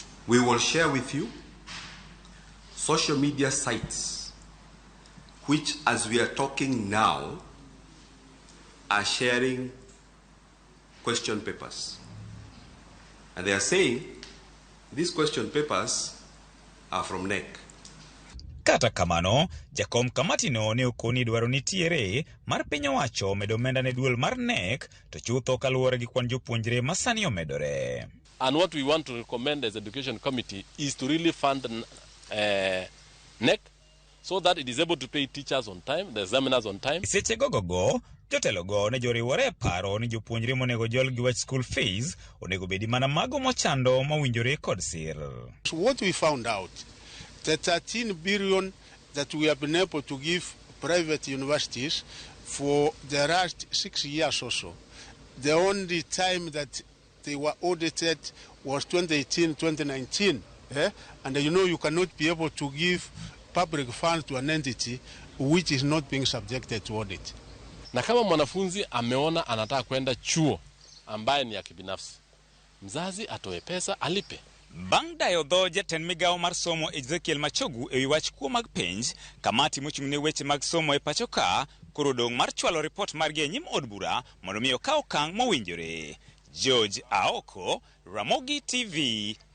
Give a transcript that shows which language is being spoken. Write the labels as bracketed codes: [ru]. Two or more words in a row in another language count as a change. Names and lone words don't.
[en] We will share with you social media sites which, as we are talking now, are sharing question papers. And they are saying these question papers are from NEC. [luo] Kata kamano, jakom kamati no ne okoni dwaro nitiere mar piny owacho medo omenda ne duol mar NEC to chutho kaluwore gi kwan jopuonjre masani omedore. [en] And what we want to recommend as Education Committee is to really fund NEC so that it is able to pay teachers on time, the examiners on time. [luo] Seche gogogo, jotelogo ne joriwore paro ni jopuonjre monego jol gi wach [en] school fees [luo] onego bedi mana mago mochando mawinjore kod sir. [en] So what we found out, the 13 billion that we have been able to give private universities for the last 6 years or so, the only time that they were audited was 2018-2019. And you cannot be able to give public funds to an entity which is not being subjected to audit. [sw] Na kama mwanafunzi ameona anataka kwenda chuo ambaye ni ya kibinafsi, mzazi atoe pesa alipe. [luo] Bang' dayo dho jatend migawo mar somo Ezekiel Machogu e wach kuo mag penj, kamati mochung' ne weche mag somo e pacho ka koro dong' mar chwalo report margi e nyim od bura mondo mi okaw okang' mowinjore. George Aoko, Ramogi TV.